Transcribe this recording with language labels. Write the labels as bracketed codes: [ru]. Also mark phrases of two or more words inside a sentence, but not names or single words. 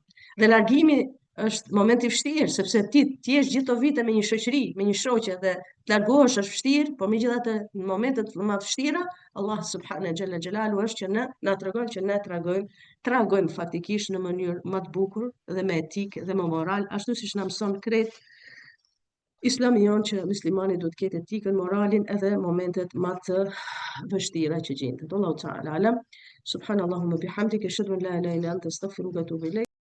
[sq] Dhe largimi është moment i vështirë, sepse ti je gjithë këto vite me një shoqëri, me një shoqe dhe të largohesh është vështirë, por megjithatë në momentet më të vështira, Allah [ar] سبحانه جل جلاله [sq] është që na tregon që ne tragojmë faktikisht në mënyrë më të bukur dhe me etikë dhe me moral, ashtu siç na mëson krejt Islami jonë që muslimani duhet të ketë etikën, moralin edhe momentet më të vështira që gjendet. [ar] الله تعالى أعلم سبحانك اللهم بحمدك أشهد أن لا إله إلا أنت أستغفرك وأتوب إليك.